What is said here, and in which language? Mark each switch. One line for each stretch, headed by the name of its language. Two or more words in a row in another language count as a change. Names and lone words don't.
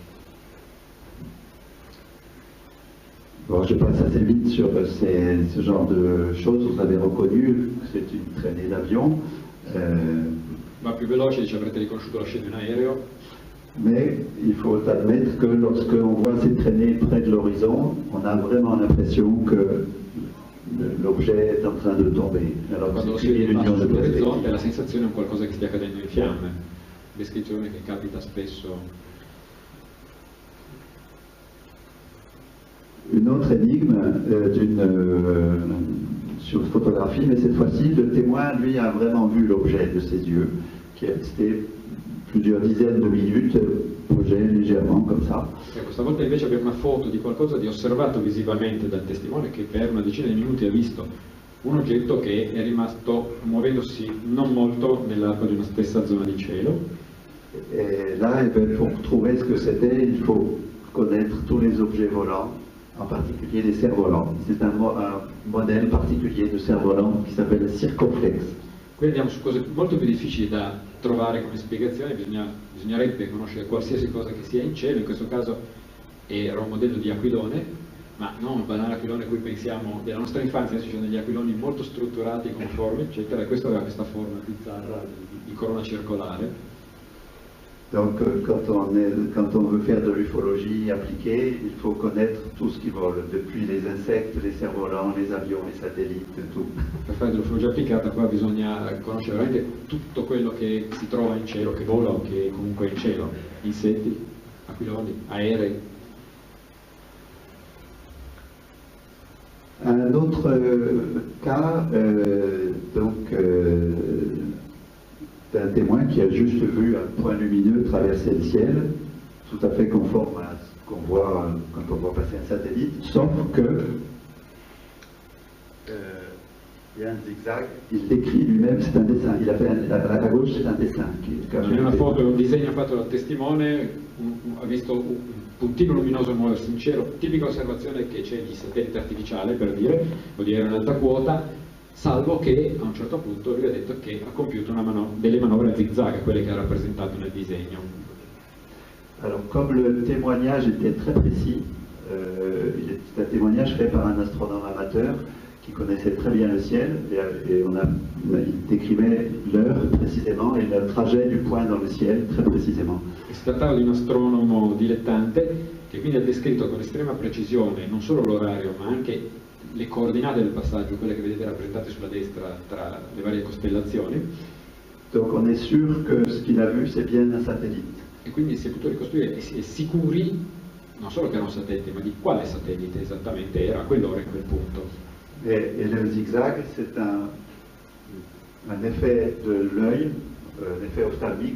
French: Bon, je passe assez vite sur ce genre de choses. Vous avez reconnu que c'est une traînée d'avion,
Italian: Va più veloce, dice avrete riconosciuto la scena in aereo,
French: mais il faut admettre que lorsque on voit ces traînées près de l'horizon, on a vraiment l'impression que l'objet est en train de tomber. Alors
Italian: quando lo
French: c'est
Italian: si
French: une
Italian: vede
French: illusion
Italian: basso
French: de
Italian: sull'orizzonte
French: perspective.
Italian: la sensazione è un qualcosa che stia cadendo in fiamme, descrizione che capita spesso.
French: Une autre énigme sur photographie, mais cette fois-ci, le témoin, lui, a vraiment vu l'objet de ses yeux, qui est resté plusieurs dizaines de minutes, posé légèrement comme ça.
Italian: Ecco, stavolta invece abbiamo una foto di qualcosa di osservato visivamente dal testimone, che per una decina di minuti ha visto un oggetto che è rimasto muovendosi non molto nell'arco di una stessa zona di cielo.
French: Et là, pour trouver ce que c'était, il faut connaître tous les objets volants, en particulier les cerfs-volants. C'est un modèle particulier de cerf-volant qui s'appelle Circoflex.
Italian: Qui andiamo su cose molto più difficili da trovare come spiegazione, bisognerebbe conoscere qualsiasi cosa che sia in cielo, in questo caso era un modello di aquilone, ma non un banale aquilone a cui pensiamo della nostra infanzia, ci sono degli aquiloni molto strutturati, conformi, eccetera, e questo aveva questa forma bizzarra di corona circolare.
French: Donc, quand on veut faire de l'ufologie appliquée, il faut connaître tout ce qui vole, depuis les insectes, les cerfs-volants, les avions, les satellites, tout.
Italian: Per fare dell'ufologia applicata qua bisogna conoscere veramente tutto quello che si trova in cielo, che vola o che comunque è in cielo, insetti, aquiloni, aerei.
French: Un autre cas, d'un témoin qui a juste vu un point lumineux traverser le ciel, tout à fait conforme à ce qu'on voit quand on voit passer un satellite, sauf que il y a un zigzag, il décrit lui-même, c'est un dessin, il a fait à gauche c'est un dessin.
Italian: C'è una foto, un disegno fatto dal testimone, ha visto un puntino luminoso muoversi in cielo, tipica osservazione che c'è di satellite artificiale, per dire, o di aereo in alta quota, salvo che a un certo punto lui ha detto che ha compiuto delle manovre a zigzag, quelle che ha rappresentato nel disegno.
French: Alors, comme le témoignage était très précis, c'est un témoignage fait par un astronome amateur qui connaissait très bien le ciel, et il décrivait l'heure précisément et le trajet du point dans le ciel très précisément.
Italian: E si trattava di un astronomo dilettante che quindi ha descritto con estrema precisione non solo l'orario ma anche le coordinate del passaggio, quelle che vedete rappresentate sulla destra tra le varie costellazioni.
French: Donc on est sûr que ce qu'il a vu c'est bien un satellite.
Italian: E quindi si è potuto ricostruire e si è sicuri non solo che era un satellite, ma di quale satellite esattamente era a quell'ora e a quel punto.
French: Et le zigzag, c'est un effet de l'œil, un effet ophtalmique.